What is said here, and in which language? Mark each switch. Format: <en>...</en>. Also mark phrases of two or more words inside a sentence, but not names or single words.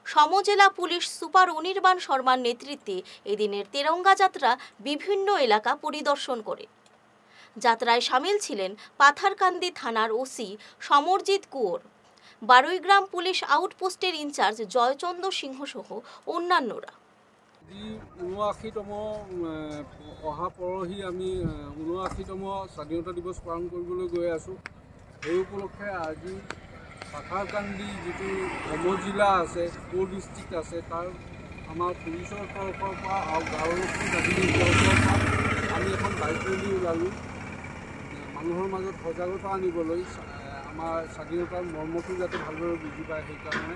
<bn>সমজেলা পুলিশ সুপার অনির্বাণ শর্মার নেতৃত্বে এদিনের তেরঙ্গা যাত্রা বিভিন্ন এলাকা পরিদর্শন করে। যাত্রায় সামিল ছিলেন পাথারকান্দি থানার ওসি সমরজিৎ কুঁয়র, বারুইগ্রাম পুলিশ আউটপোস্টের ইনচার্জ জয়চন্দ্র সিংহ সহ অন্যান্যরা।</bn> <as>৭৯তম অহা পৰহি আমি ৭৯তম স্বাধীনতা দিৱস পালন কৰিবলৈ গৈ আছোঁ। সেই উপলক্ষে আজি পাথাৰকান্দি যিটো সমজিলা আছে, ক'ৰ ডিষ্ট্ৰিক্ট আছে, তাৰ আমাৰ পুলিচৰ তৰফৰ পৰা আৰু গাঁওৰক্ষী বাহিনীৰ তৰফৰ পৰা আমি এখন</as> <en>bike rally</en> <as>ওলালোঁ মানুহৰ মাজত সজাগতা আনিবলৈ, আমাৰ স্বাধীনতাৰ মৰ্মটো যাতে ভালদৰে বুজি পায় সেইকাৰণে।</as>